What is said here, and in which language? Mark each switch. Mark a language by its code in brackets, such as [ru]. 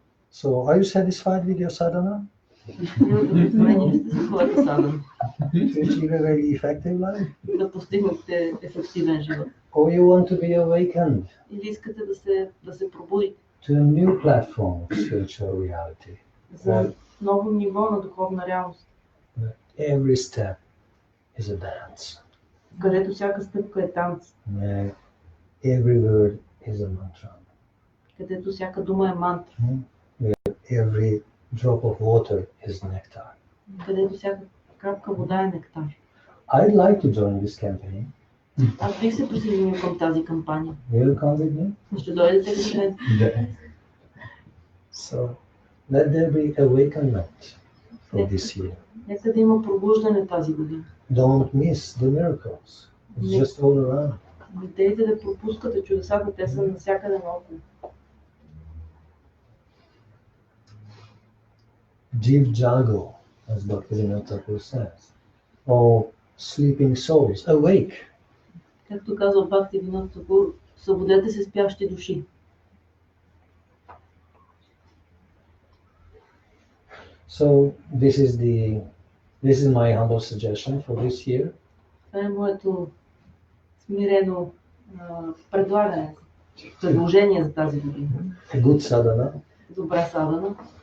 [en] So are you satisfied with your sadhana? [bg] Удовлетворени ли сте с своята садана? [en] To achieve a very effective life? [bg] Да постигнете ефективен живот. [en] Or you want to be awakened [bg] Или искате да се пробудите [en] to a new platform of spiritual reality? [bg] за ново ниво на духовна реалност, [en] Every step is a dance. [bg] където всяка стъпка е танц, [en] Every word is a mantra. [bg] където всяка дума е мантра, [en] Every drop of water is nectar. [bg] където всяка капка вода е нектар. [en] I'd like to join this campaign. [bg] Аз бих се присъединил към тази кампания. [en] Will you come with me? [bg] Ще дойдете ли след? [en] So let there be awakenment for this year. [bg] Нека да има пробуждане тази година. [en] Don't miss the miracles. It's just all around. [bg] Не дейте да пропускате чудесата, те са навсякъде наоколо. [en] Jiv jago, as Bhakti says. Oh, sleeping souls, awake. [bg] Както казва Бакти Камала Тиртха, събудете се спящи души. [en] So this is my humble suggestion for this year. [bg] Това е моето смирено предлагане, предложение за тази година. [en] A good sadhana. [bg] Добра садана.